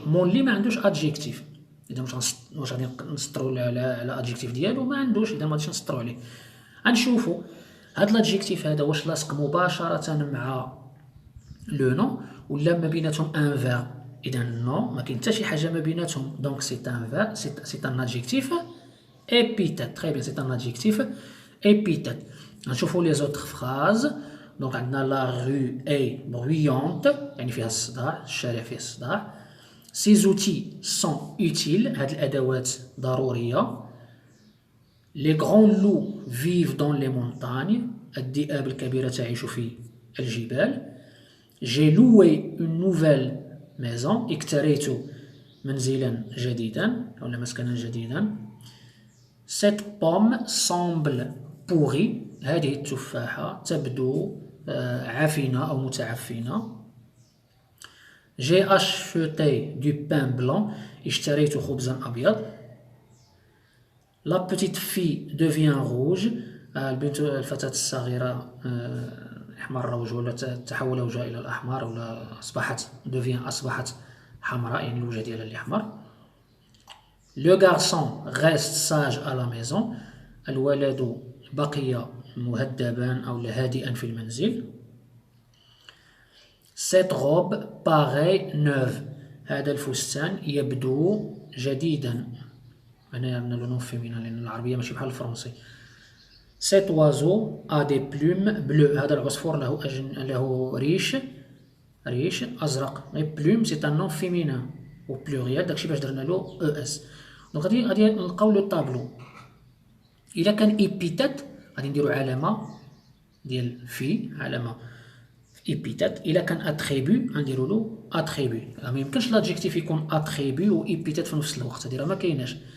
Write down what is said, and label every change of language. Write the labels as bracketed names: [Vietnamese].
[Arabic] مون لي ما عندوش ادجيكتيف، اذا واش غادي نسطروا على ادجيكتيف ديالو؟ ما عندوش، اذا ما غاديش نسطروا عليه. غنشوفوا هاد لادجيكتيف هذا واش لاصق مباشره مع لو نون ولا ما بيناتهم ان فيرب. اذا نو، ما كاين حتى شي حاجه ما بيناتهم، دونك سي ان فيرب، سي ان ادجيكتيف épithète. [French] Très bien, c'est un adjectif épithète. نشوفوا les autres phrases. [Arabic] donc عندنا [French] la rue est bruyante، [Arabic] يعني فيها الصداع، الشارع فيه الصداع. [French] ces outils sont utiles، [Arabic] هاد الأدوات ضرورية. [French] les grands loups vivent dans les montagnes، [Arabic] الذئاب الكبيرة تعيش في الجبال. [French] j'ai loué une nouvelle maison، [Arabic] اكتريت منزلا جديدا أو مسكنا جديدا. [French] cette pomme semble pourrie، [Arabic] هذه التفاحة تبدو عفنة أو متعفنة. [French] j'ai acheté du pain blanc، [Arabic] اشتريت خبزا أبيض. [French] la petite fille devient rouge، [Arabic] الفتاة الصغيرة احمر وجهها ولا تحول وجهها إلى الأحمر، ولا أصبحت حمراء، يعني الوجه ديالها اللي أحمر. [French] le garçon reste sage à la maison، [Arabic] الولد بقي مهذبا أو هادئا في المنزل. [French] cette robe paraît neuve، [Arabic] هذا الفستان يبدو جديدا. هنا عندنا لو نون فيمينان لأن العربية ماشي بحال الفرنسي. [French] cet oiseau a des plumes bleues، [Arabic] هذا العصفور له ريش أزرق. [French] plume c'est un nom féminin au pluriel، [Arabic] داكشي باش درنا له اس. دونك غادي نلقاو لو طابلو. الا كان ايبيتات غادي نديرو علامه ديال في، علامه ايبيتات. الا كان اتريبيو غنديرو له اتريبيو. ما يمكنش لادجيكتيف يكون اتريبيو و ايبيتات في نفس الوقت، هادي راه ما كايناش.